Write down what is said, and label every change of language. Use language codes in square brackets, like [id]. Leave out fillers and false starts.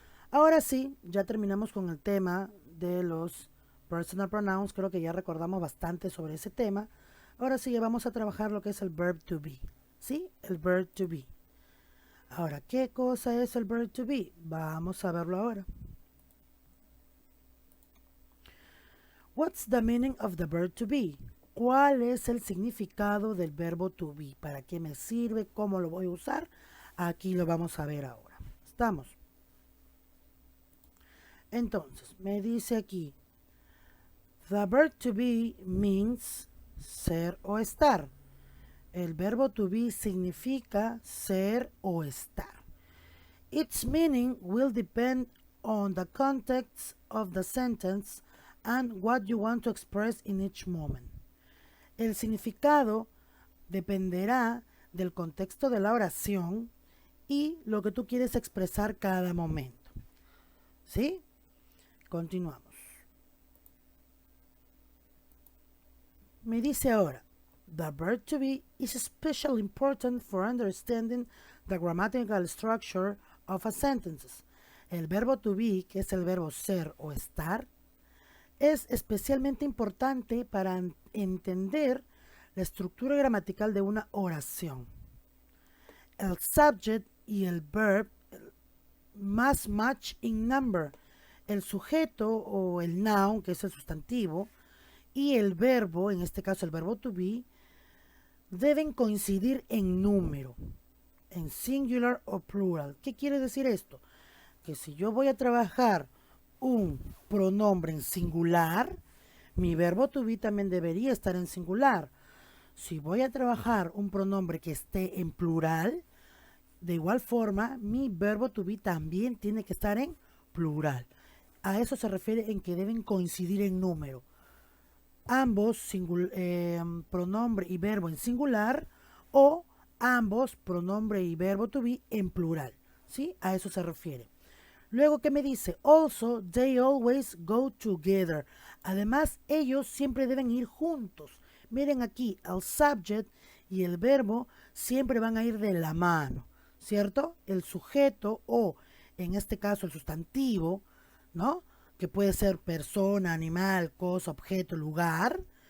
[es] Ahora sí, ya terminamos con el tema de los personal pronouns. Creo que ya recordamos bastante sobre ese tema. Ahora sí, ya vamos a trabajar lo que es el verb to be. ¿Sí? El verb to be. Ahora, ¿qué cosa es el verb to be? Vamos a verlo ahora. [en] What's the meaning of the verb to be? [es] ¿Cuál es el significado del verbo to be? ¿Para qué me sirve? ¿Cómo lo voy a usar? Aquí lo vamos a ver ahora. ¿Estamos? Entonces, me dice aquí, [en] the verb to be means [es] ser o estar. El verbo to be significa ser o estar. [en] Its meaning will depend on the context of the sentence and what you want to express in each moment. [es] El significado dependerá del contexto de la oración y lo que tú quieres expresar cada momento. ¿Sí? Continuamos. Me dice ahora, [en] the verb to be is especially important for understanding the grammatical structure of a sentence. [es] El verbo to be, que es el verbo ser o estar, es especialmente importante para entender la estructura gramatical de una oración. [en] El subject y el verb must match in number. [es] El sujeto o el noun, que es el sustantivo, y el verbo, en este caso el verbo to be, deben coincidir en número, en singular o plural. ¿Qué quiere decir esto? Que si yo voy a trabajar un pronombre en singular, mi verbo to be también debería estar en singular. Si voy a trabajar un pronombre que esté en plural, de igual forma, mi verbo to be también tiene que estar en plural. A eso se refiere en que deben coincidir en número. Ambos pronombre y verbo en singular o ambos pronombre y verbo to be en plural. ¿Sí? A eso se refiere. Luego, ¿qué me dice? [en] Also, they always go together. [es] Además, ellos siempre deben ir juntos. Miren aquí, el subject y el verbo siempre van a ir de la mano, ¿cierto? El sujeto o, en este caso, el sustantivo, ¿no? Que puede ser persona, animal, cosa, objeto, lugar.